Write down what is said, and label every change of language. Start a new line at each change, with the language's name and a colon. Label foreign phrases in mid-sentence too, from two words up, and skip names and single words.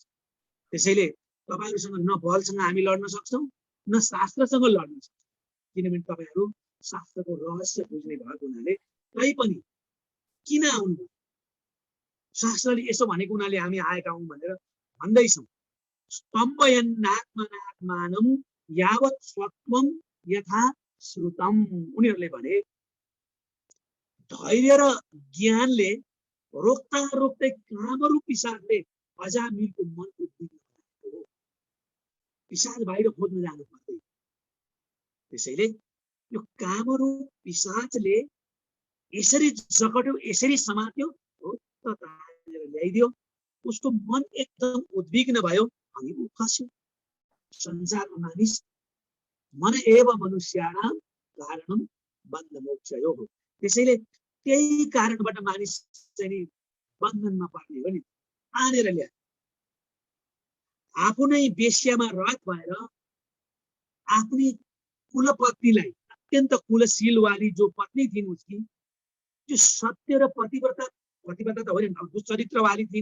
Nepali: त्यसैले तपाईहरुसँग न बलसँग हामी लड्न सक्छौँ, न शास्त्रसँग लड्न सक्छौँ, किनभने तपाईहरु शास्त्रको रहस्य बुझ्ने भएको हुनाले। तैपनि किन आउनु? शास्त्रले यसो भनेको हुनाले हामी आएका हौँ भनेर भन्दैछौँ।
Sanskrit: स्तम्भयन्नात्मनात्मानं यावत् स्वत्वं यथा श्रुतम,
Nepali: उनीहरूले भने धैर्य र ज्ञानले रोक्दा रोक्दै कामरूप पिशाचले अजामिलको मन उद्विग्न बनाएको हो। पिशाच बाहिर खोज्न जानु पर्दैन। त्यसैले यो कामरूप पिशाचले यसरी जकट्यो, यसरी समात्यो, हो त तानेर ल्याइदियो। उसको मन एकदम उद्विग्न भयो अनि ऊ खस्यो। संसारमा मानिस
Sanskrit: मन एव मनुष्याणाम कारणम बन्धमोक्षयो
Nepali: हो। त्यसैले त्यही कारणबाट मानिस चाहिँ नि बन्धनमा पर्ने हो नि, तानेर ल्यायो। आफू नै वेश्यामा रत भएर आफ्नी कुलपत्नीलाई, अत्यन्त कुलशील वाली जो पत्नी थिइन् उसकी, त्यो सत्य र पतिव्रता त होइन, दुश्चरित्र वाली थिइन्।